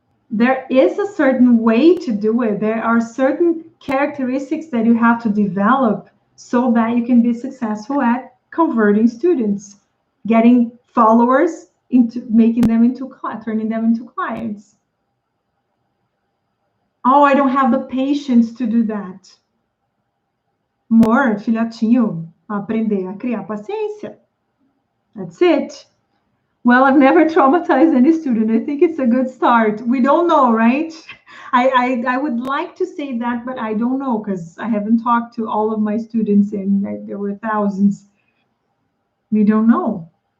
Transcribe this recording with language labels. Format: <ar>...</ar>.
<en>There is a certain way to do it. There are certain characteristics that you have to develop so that you can be successful at converting students, getting followers, into making them into turning them into clients. Oh, I don't have the patience to do that.</en> <pt>More, filhotinho, aprender a criar paciência.</pt> <en>That's it. Well, I've never traumatized any student. I think it's a good start. We don't know, right? I would like to say that, but I don't know because I haven't talked to all of my students, and there were thousands. We don't know.</en>